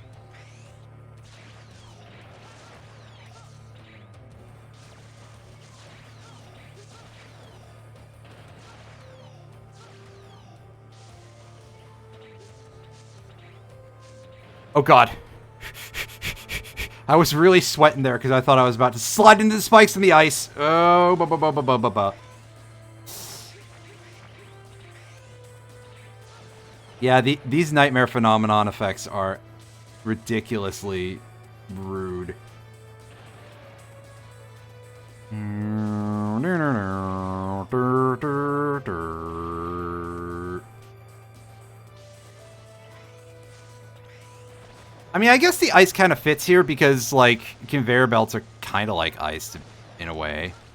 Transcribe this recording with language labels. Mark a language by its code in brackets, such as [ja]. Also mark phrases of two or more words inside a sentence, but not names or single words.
[en] Oh god. I was really sweating there because I thought I was about to slide into the spikes in the ice. Oh, ba-ba-ba-ba-ba-ba. Yeah, these Nightmare Phenomenon effects are ridiculously rude. I mean, I guess the ice kind of fits here because, like, conveyor belts are kind of like ice in a way.